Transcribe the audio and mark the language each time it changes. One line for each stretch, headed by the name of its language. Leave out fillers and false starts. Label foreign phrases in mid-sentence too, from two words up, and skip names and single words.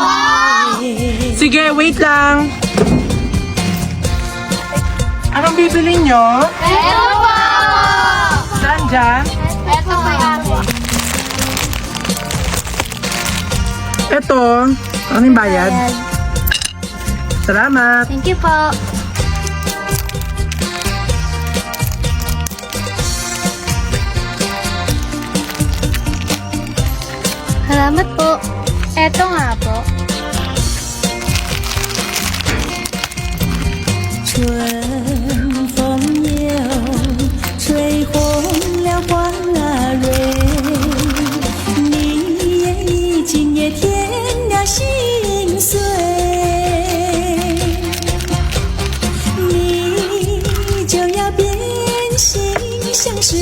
Filipino: Sige, wait lang. Anong bibili nyo? Ito po! Saan dyan? Ito po. Ito. Ano yung bayad? Salamat.
English: Thank you
Filipino: po. Salamat po. Eto nga po.
Chinese: 春风又吹红了花蕊，你今夜添了心碎，你就要变心，像是